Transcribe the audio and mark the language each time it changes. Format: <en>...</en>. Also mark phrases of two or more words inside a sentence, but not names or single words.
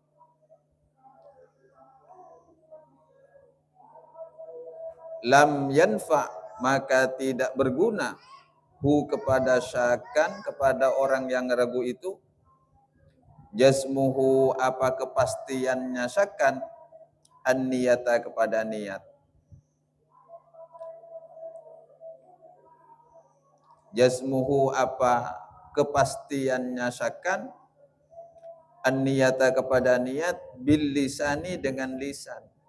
<ar>Lam yanfa,</ar> <id>maka tidak berguna hu, kepada syakan, kepada orang yang ragu itu, jazmuhu, apa kepastiannya syakan, an-niyata, kepada niat. Jazmuhu, apa kepastiannya syakan, an-niyata, kepada niat,</id> <ar>bil lisani,</ar> <id>dengan lisan.</id>